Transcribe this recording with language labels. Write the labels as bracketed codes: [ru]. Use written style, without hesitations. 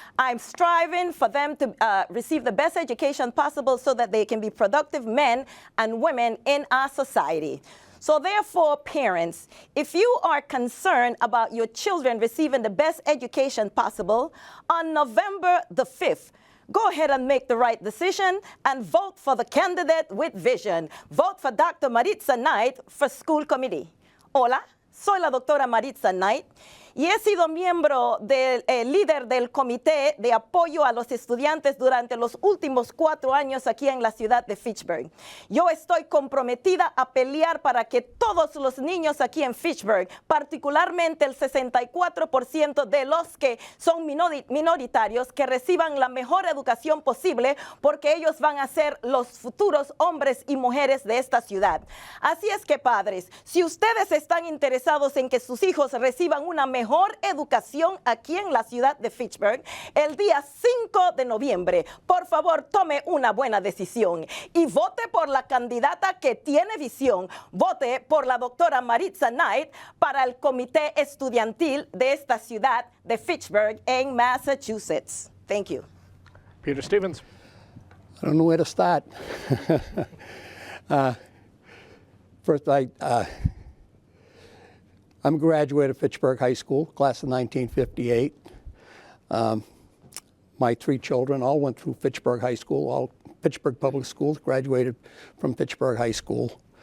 [en] I'm striving for them to receive the best education possible so that they can be productive men and women in our society. So therefore, parents, if you are concerned about your children receiving the best education possible, on November the 5th, go ahead and make the right decision and vote for the candidate with vision. Vote for Dr. Maritza Knight for School Committee. [es] Hola, soy la doctora Maritza Knight y he sido miembro del líder del comité de apoyo a los estudiantes durante los últimos 4 años aquí en la ciudad de Fitchburg. Yo estoy comprometida a pelear para que todos los niños aquí en Fitchburg, particularmente el 64% de los que son minoritarios, que reciban la mejor educación posible, porque ellos van a ser los futuros hombres y mujeres de esta ciudad. Así es que, padres, si ustedes están interesados en que sus hijos reciban una mejor educación aquí en la ciudad de Fitchburg, el día 5 de noviembre, por favor, tome una buena decisión y vote por la candidata que tiene visión. Vote por la doctora Maritza Knight para el comité estudiantil de esta ciudad de Fitchburg en Massachusetts. [en] Thank you. Peter Stevens. I don't know where to start. First, I'm a graduate of Fitchburg High School, class of 1958. My 3 children all went through Fitchburg High School, all Fitchburg Public Schools, graduated from Fitchburg High School.